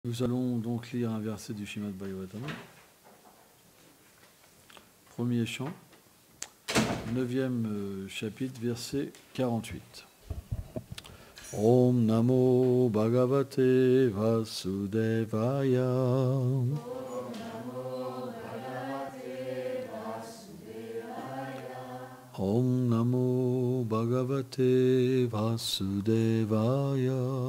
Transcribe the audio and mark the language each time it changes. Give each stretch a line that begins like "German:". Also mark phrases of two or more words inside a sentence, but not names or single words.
French: Nous allons donc lire un verset du Srimad Bhagavatam. Premier chant, 9e chapitre, verset 48.
Sanskrit: ॐ नमो भगवते वासुदेवाय. ॐ नमो भगवते वासुदेवाय.